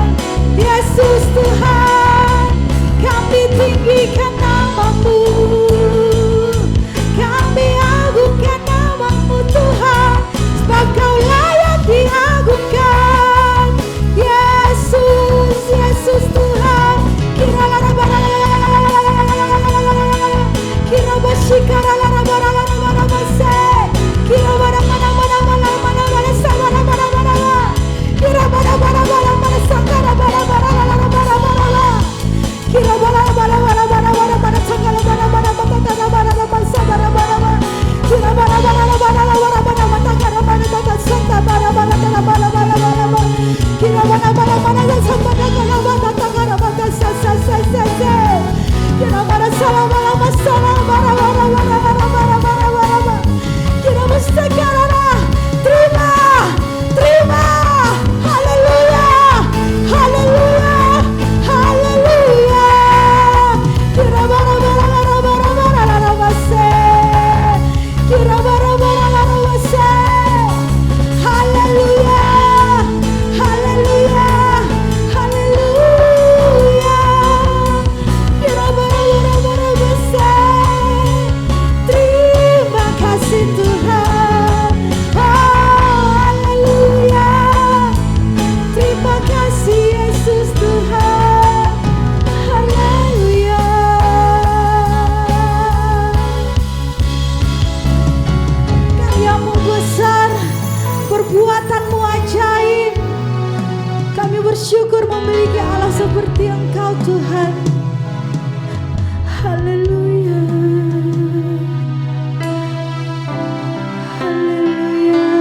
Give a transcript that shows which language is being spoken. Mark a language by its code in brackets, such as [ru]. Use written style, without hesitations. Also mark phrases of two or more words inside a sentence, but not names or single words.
[id] Yesus Tuhan. Kami tinggikan namamu. Kami agungkan namamu Tuhan. Sebab kau layak diagungkan. Yesus, Yesus Tuhan. Kira lara bara kira basikara lara bara mase. Kira bara mana sabara bara kira bara sangara bara kira bara sangara bara sabara bara kira bara matangara bara santa bara kira bara sambara tangara bara sa kira bara salam kira mustakara. Terima. Haleluya. Haleluya. Haleluya. Kira bara mase. Kira bara mase. Haleluya. Haleluya. Haleluya. Kira bara mase. Terima kasih Tuhan. Haleluya. Terima kasih Yesus Tuhan. Haleluya. Karyamu besar, perbuatanmu ajaib. Kami bersyukur memiliki Allah seperti Engkau Tuhan. Haleluya. Haleluya.